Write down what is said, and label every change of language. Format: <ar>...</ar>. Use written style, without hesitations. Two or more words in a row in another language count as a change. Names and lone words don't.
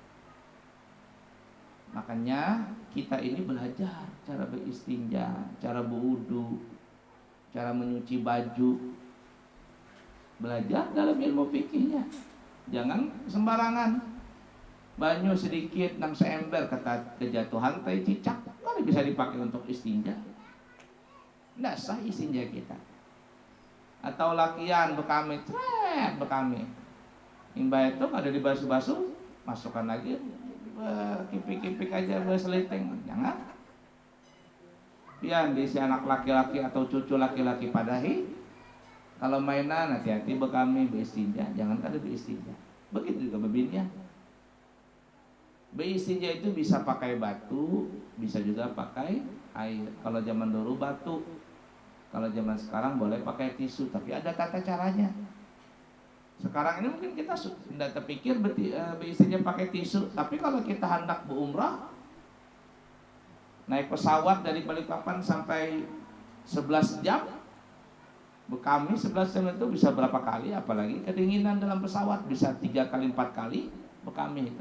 <id>Makanya kita ini belajar cara beristinja, cara berwudu, cara menyuci baju. Belajar dalam ilmu fikihnya. Jangan sembarangan.</id> <bjn>Banyu sedikit nang seember kata kejatuhan teh cicak, kali bisa dipakai untuk istinja.</bjn> <id>Nggak sah istinja kita.</id> <bjn>Atau lakian bekami, bekami. Imbah itu ada dibasuh-basuh, masukkan lagi kipik-kipik aja berseliteng.</bjn> <id>Jangan.</id> <bjn>Pian di si anak laki-laki atau cucu laki-laki padahi. Kalau mainan hati-hati bekami beristinja, jangan kada beristinja. Begitu juga bebinnya.</bjn> <id>Beristinja itu bisa pakai batu, bisa juga pakai air. Kalau zaman dulu batu, kalau zaman sekarang boleh pakai tisu, tapi ada tata caranya. Sekarang ini mungkin kita sudah terpikir beristinja pakai tisu, tapi kalau kita hendak berumrah, naik pesawat dari Balikpapan sampai 11 jam, bekami 11 jam itu bisa berapa kali, apalagi kedinginan dalam pesawat bisa 3 kali 4 kali bekami itu.</id>